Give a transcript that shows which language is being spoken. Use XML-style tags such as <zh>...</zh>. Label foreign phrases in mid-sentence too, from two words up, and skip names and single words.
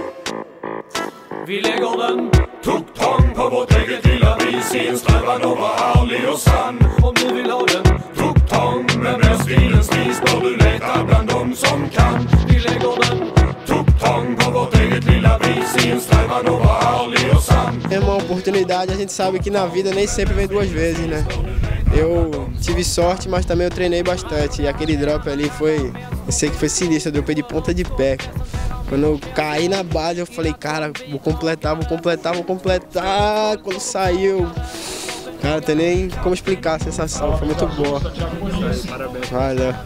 <sv>Vi lägger den tuck-tång på vårt eget lilla vis i en strävan att vara ärlig och sann. Om du vill ha den tuck-tång med mer stilens vis bör du leta bland dem som kan. Vi lägger den tuck-tång på vårt eget lilla vis i en strävan att vara ärlig och sann.</sv> <pt>É uma oportunidade, a gente sabe que na vida nem sempre vem duas vezes, né? Eu tive sorte, mas também eu treinei bastante. E aquele drop ali foi, eu sei que foi sinistro, eu dropei de ponta de pé. Quando eu caí na base, eu falei, cara, vou completar. Quando saiu, cara, não tem nem como explicar a sensação, foi muito boa.</pt>